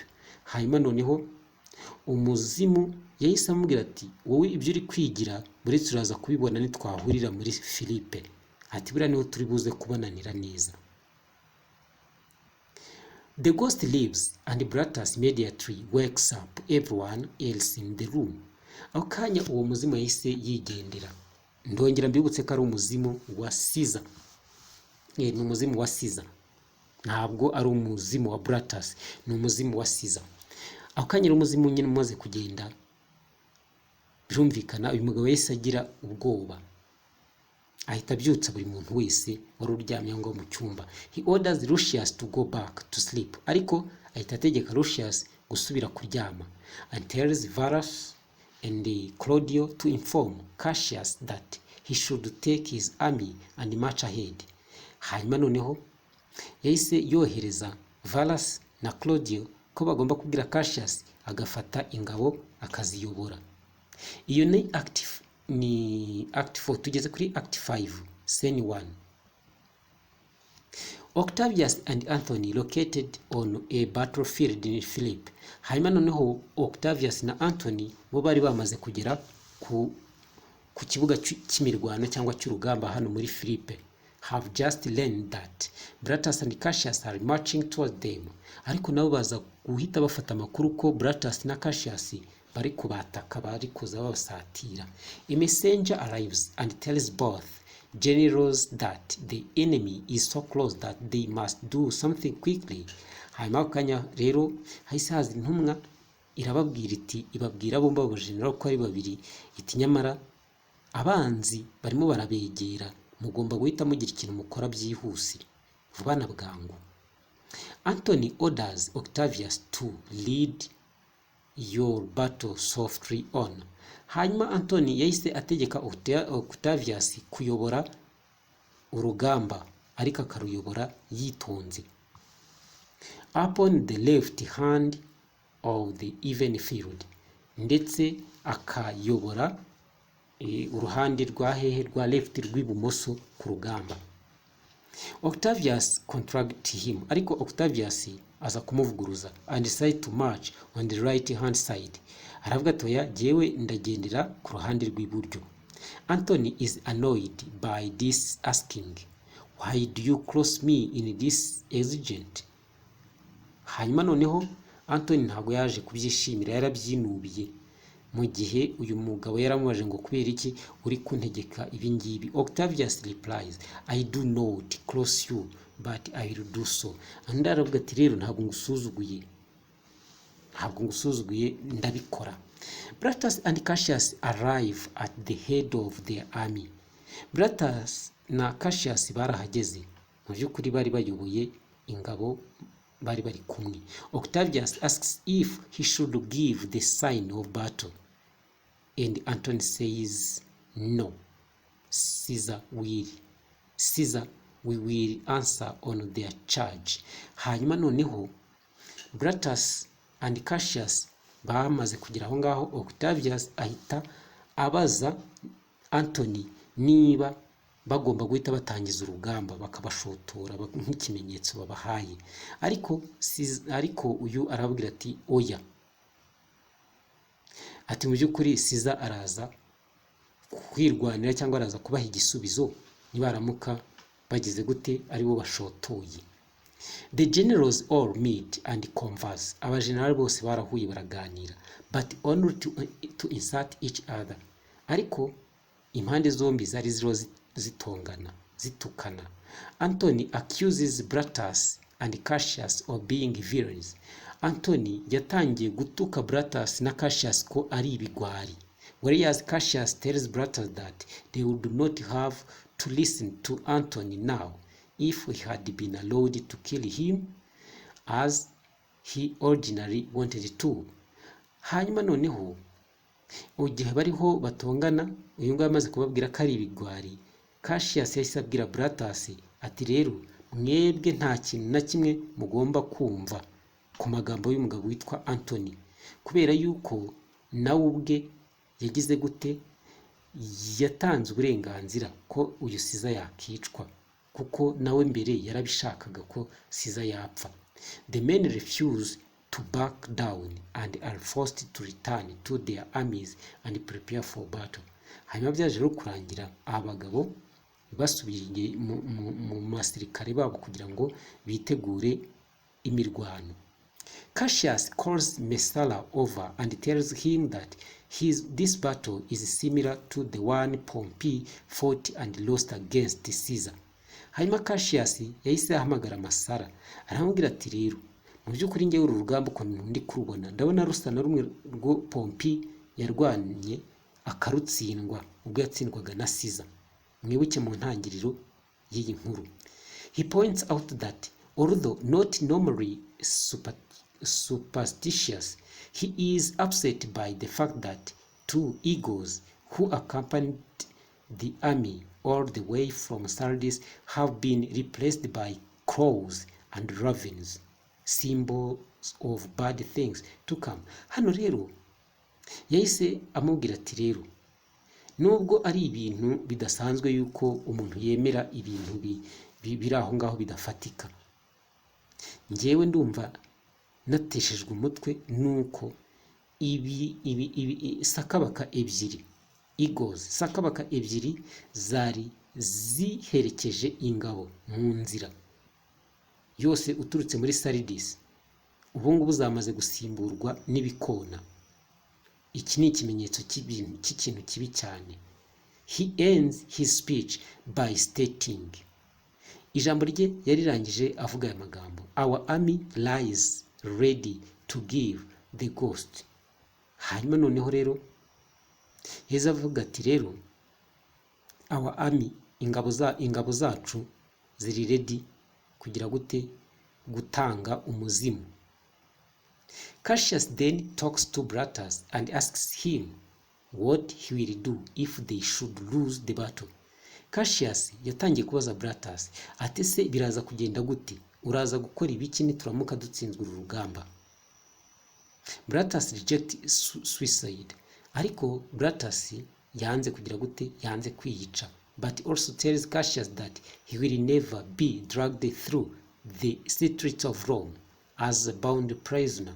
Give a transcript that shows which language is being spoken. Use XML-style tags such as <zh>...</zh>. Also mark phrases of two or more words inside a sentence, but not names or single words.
<rw>Hanyuma noneho umuzimu yahise amubwira ati wowe ibyo uri kwigira muri turaza kubibona nitwahurira muri Philippe, ati buriya niho turi buze kubonanira neza.</rw> <en>The ghost leaves and Brutus immediately wakes up everyone else in the room.</en> <rw>Aho kanya uwo muzimu yahise yigendera. Ndongera mbibutse ko ari umuzimu wa Caesar. Ni umuzimu wa Caesar, ntabwo ari umuzimu wa Brutus, ni umuzimu wa Caesar. Aho kanya umuzimu nyine umaze kugenda, birumvikana uyu mugabo yahise agira ubwoba, ahita abyutsa buri muntu wese wari uryamye ngo mu cyumba.</rw> <en>He orders Lucius to go back to sleep,</en> <rw>ariko ahita ategeka Lucius gusubira kuryama,</rw> <en>and tells Varus and Claudio to inform Cassius that he should take his army and march ahead.</en> <rw>Hanyuma noneho yahise yohereza Varus na Claudio ko bagomba kubwira Cassius agafata ingabo akaziyobora. Iyo ni act 4. Tugeze kuri act 5 scene 1.</rw> <en>Octavius and Anthony located on a battlefield in Philip.</en> <rw>Hanyuma noneho Octavius na Anthony bo bari bamaze kugera ku kibuga cy'imirwano cyangwa cy'urugamba hano muri Philippe.</rw> <en>Have just learned that Brutus and Cassius are marching towards them.</en> <rw>Ariko nabo baza guhita bafata amakuru ko Brutus na Cassius bari kubataka, bari kuza babasatira.</rw> <en>A messenger arrives and tells both generals that the enemy is so close that they must do something quickly.</en> <rw>Hanyuma kanya rero hahise haza intumwa irababwira iti, ibabwira bombi abo general ko ari babiri, iti nyamara abanzi barimo barabegera, mugomba guhita mugira ikintu mukora byihuse vuba na bwangu.</rw> <en>Antony orders Octavius to lead your battle softly on.</en> <rw>Hanyuma Antony yahise ategeka Octavius kuyobora urugamba, ariko akaruyobora yitonze.</rw> <en>Upon the left hand of the even field,</en> <rw>ndetse akayobora uruhande rwa hehe rwa left rw'ibumoso ku rugamba.</rw> <en>Octavius contradict him,</en> <rw>ariko Octavius aza kumuvuguruza,</rw> <en>and decide to march on the right hand side.</en> <rw>Aravuga atoya jewe ndagendera ku ruhande rw'iburyo.</rw> <en>Antony is annoyed by this, asking, why do you cross me in this exigent?</en> <rw>Hanyuma noneho Antony ntabwo yaje kubyishimira, yarabyinubiye, mu gihe uyu mugabo yaramubaje ngo kubera iki uri kuntegeka ibi ngibi.</rw> <en>Octavius replies, I do not cross you but I will do so.</en> <rw>Andi aravuga ati rero ntabwo ngusuzuguye ndabikora.</rw> <en>Brutus and Cassius arrive at the head of their army.</en> <rw>Brutus na Cassius barahageze, mu by'ukuri bari bayoboye ingabo, bari bari kumwe.</rw> <en>Octavius asks if he should give the sign of battle, and Antony says no. Caesar, we will answer on their charge.</en> <rw>Hanyuma noneho Brutus and Cassius bamaze kugira aho ngaho, Octavius ahita abaza Antony niba bagomba guhita batangiza urugamba, bakabashotora nk'ikimenyetso babahaye. Ariko uyu arababwira ati oya, ati mu by'ukuri Caesar araza kwirwanira cyangwa araza kubaha igisubizo nibaramuka bagize gute ari bo bashotoye.</rw> <en>The generals all meet and converse.</en> <rw>Abageneral bose barahuye baraganira,</rw> <en>but only to insult each other.</en> <rw>Ariko impande zombi zari zitukana.</rw> <en>Antony accuses Brutus and Cassius of being villains.</en> <rw>Antony yatangiye gutuka Brutus na Cassius ko ari ibigwari,</rw> <en>whereas Cassius tells Brutus that they would not have to listen to Antony now if he had been allowed to kill him as he originally wanted to.</en> <rw>Hanyuma noneho igihe bariho batongana, uyu nguyu amaze kubabwira ko ari ibigwari, Cassius yahise abwira Brutus ati rero mwebwe nta kintu na kimwe mugomba kumva ku magambo y'umugabo witwa Antony, kubera yuko nawe ubwe yagize gute, yatanze uburenganzira ko uyu Caesar yakicwa, kuko nawe mbere yarabishakaga ko Caesar yapfa.</rw> <en>The men refuse to back down and are forced to return to their armies and prepare for battle.</en> <rw>Hanyuma byaje rero kurangira abagabo basubiriye mu masirikare babo kugira ngo bitegure imirwano.</rw> <en>Cassius calls Messala over and tells him that this battle is similar to the one Pompey fought and lost against Caesar.</en> <rw>Hanyuma Cassius yahise ahamagara Messala, aramubwira ati rero mu by'ukuri ngewe uru rugamba ukuntu ndi kurubona ndabona rusa na rumwe rwo Pompey yarwanye akarutsindwa ubwo yatsindwaga na Caesar. Mwibuke mu ntangiriro y'iyi nkuru.</rw> <en>He points out that although not normally superstitious, he is upset by the fact that two eagles who accompanied the army all the way from Sardis have been replaced by crows and ravens, symbols of bad things to come.</en> <rw>Hano rero yahise amubwira ati rero nubwo ari ibintu bidasanzwe yuko umuntu yemera ibintu biri aho ngaho bidafatika, njyewe ndumva nateshejwe umutwe nuko sakabaka ebyiri eagles, sakabaka ebyiri zari ziherekeje ingabo mu nzira yose uturutse muri Sardis, ubu ngubu zamaze gusimburwa n'ibikona. Iki ni ikimenyetso cy'ikintu kibi cyane.</rw> <en>He ends his speech by stating,</en> <rw>ijambo rye yarirangije avuga aya magambo,</rw> <en>our army lies ready to give the ghost</en> <rw>hanyuma noneho rero heza avuga ati rero</rw> <en>our army,</en> <rw>ingabo zacu ziri ready kugira gute gutanga umuzimu.</rw> <en>Cassius then talks to Brutus and asks him what he will do if they should lose the battle.</en> <rw>Cassius yatangiye kubaza Brutus ati se biraza kugenda gute, uraza gukora ibiki nituramuka dutsinzwe uru rugamba. Brutus</rw> <en>reject suicide,</en> <rw>ariko Brutus yanze kugira gute, yanze kwiyica,</rw> <en>but also tells Cassius that he will never be dragged through the streets of Rome as a bound prisoner.</en>